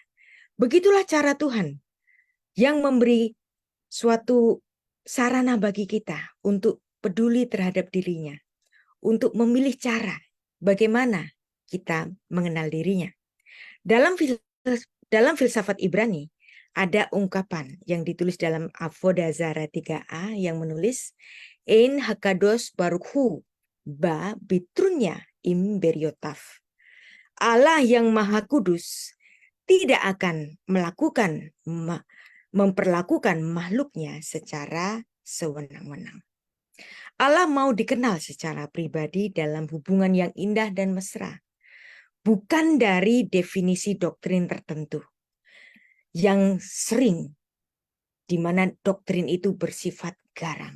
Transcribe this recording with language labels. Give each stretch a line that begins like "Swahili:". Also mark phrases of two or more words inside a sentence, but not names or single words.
Indonesian: Begitulah cara Tuhan yang memberi suatu sarana bagi kita untuk peduli terhadap dirinya, untuk memilih cara bagaimana kita mengenal dirinya. Dalam filsafat Ibrani, ada ungkapan yang ditulis dalam Avodah Zarah 3a yang menulis,
Hebrew: אין הקדוש ברוך בא בטרוניא עם בריותיו.
Indonesian: Allah yang maha kudus tidak akan memperlakukan makhluknya secara sewenang-wenang. Allah mau dikenal secara pribadi dalam hubungan yang indah dan mesra, bukan dari definisi doktrin tertentu yang sering di mana doktrin itu bersifat garang.